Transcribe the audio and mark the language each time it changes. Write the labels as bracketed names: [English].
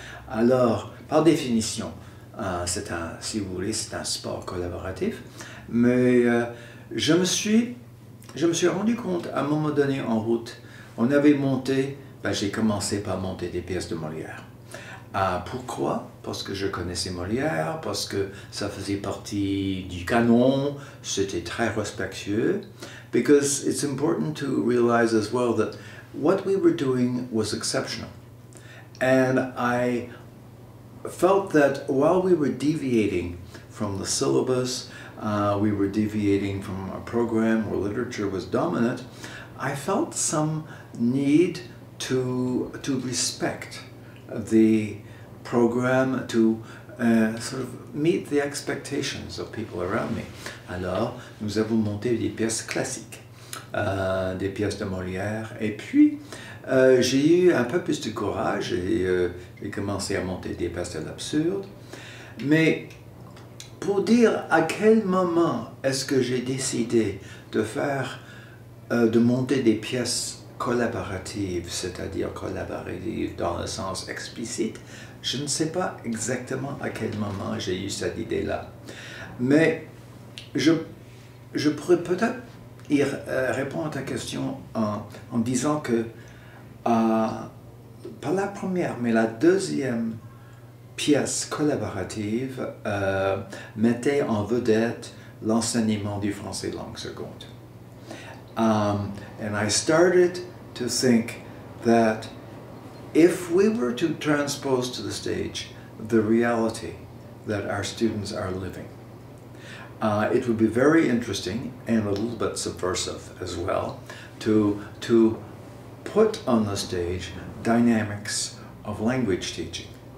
[French] Alors, par définition, si vous voulez, c'est un sport collaboratif, mais je me suis rendu compte à un moment donné en route, on avait monté, j'ai commencé par monter des pièces de Molière. Pourquoi? Parce que je connaissais Molière, parce que ça faisait partie du canon, c'était très respectueux. [English] Because it's important to realize as well that what we were doing was exceptional. And I felt that while we were deviating from the syllabus, we were deviating from a program where literature was dominant, I felt some need to respect the program, to sort of meet the expectations of people around me. [French] Alors, nous avons monté des pièces classiques, des pièces de Molière, et puis j'ai eu un peu plus de courage et j'ai commencé à monter des pièces de l'absurde. Mais pour dire à quel moment est-ce que j'ai décidé de monter des pièces collaboratives, c'est-à-dire collaboratives dans le sens explicite, je ne sais pas exactement à quel moment j'ai eu cette idée-là. Mais je pourrais peut-être répondre à ta question en disant que, pas la première, mais la deuxième pièce collaborative mettait en vedette l'enseignement du français langue seconde. [English] And I started to think that if we were to transpose to the stage the reality that our students are living, it would be very interesting and a little bit subversive as well to put on the stage dynamics of language teaching.